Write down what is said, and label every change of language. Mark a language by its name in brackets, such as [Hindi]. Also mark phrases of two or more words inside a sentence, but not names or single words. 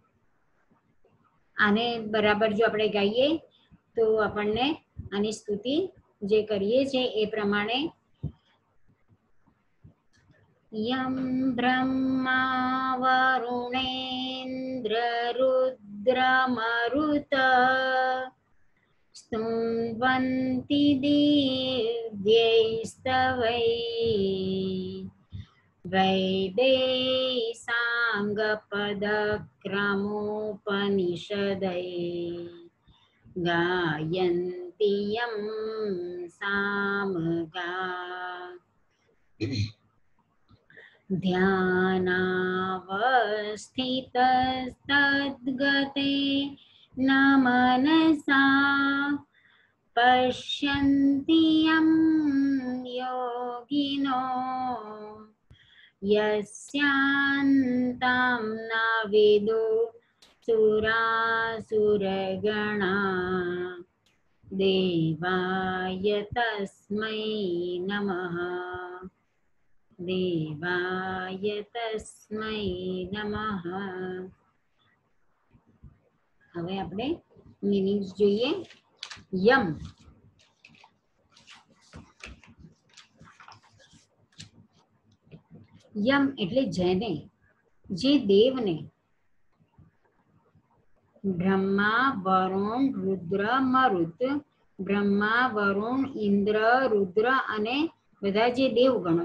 [Gujarati] આને બરાબર જો આપણે ગાઈએ તો આપણને આની સ્તુતિ જે કરીએ છીએ એ પ્રમાણે [Sanskrit] યમ બ્રહ્મા વરુણેન્દ્ર રુદ્રમરુત સ્તુવન્તિ દિવ્યૈસ્તવૈ વૈદેશાંગપદક્રમોપનિષદૈ ગાયन्ति यं सामगा ध्यानावस्थितस्तद्गते न मनसा पश्यन्ति यं योगिनो यस्यान्तं न विदु सुरासुरगणा देवाय तस्मै नमः देवाय तस्मै नमः. [Gujarati] હવે આપણે મીનિંગ્સ જોઈએ. યમ યમ એટલે જેને, જે દેવને બ્રહ્મા વરુણ રુદ્ર મરુત, બ્રહ્મા વરુણ ઇન્દ્ર રુદ્ર અને બધા જે દેવગણો.